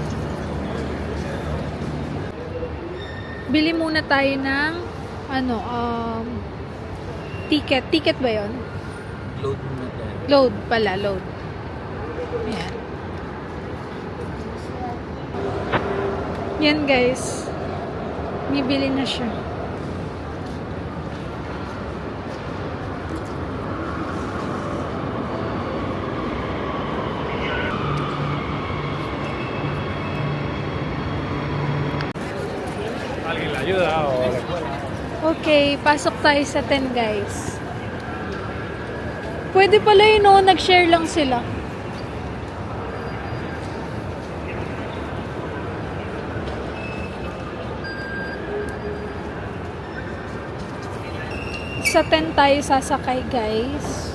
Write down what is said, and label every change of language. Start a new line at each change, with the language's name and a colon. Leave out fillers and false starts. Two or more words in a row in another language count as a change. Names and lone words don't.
Filipino: Bili muna tayo ng ano, ticket. Ticket ba yon? Load muna tayo. Load pala, load. Ayan. Yan guys. Bibili na siya.
Spanish: ¿Alguien la ayuda o la escuela?
Filipino: Okay, pasok tayo sa 10 guys. Pwede pala yun, no? Nag-share lang sila. Sa 10 tayo sasakay guys.